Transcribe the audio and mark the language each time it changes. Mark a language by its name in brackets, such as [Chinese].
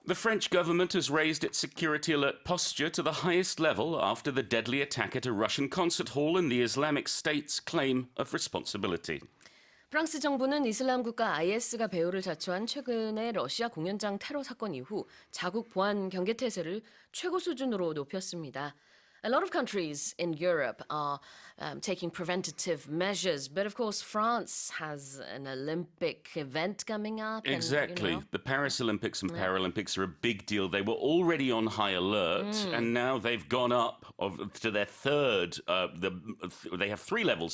[English] The French government has raised its security alert posture to the highest level after the deadly attack at a Russian concert hall and the Islamic State's claim of responsibility. [Korean] 프랑스 정부는 이슬람국가 IS가 배후를 자초한 최근의 러시아 공연장 테러 사건 이후 자국 보안 경계 태세를 최고 수준으로 높였습니다. [English] A lot of countries in Europe are taking preventative measures, but of course France has an Olympic event coming up. Exactly. And, The Paris Olympics and Paralympics are a big deal. They were already on high alert, and now they've gone up to their third. They have three levels.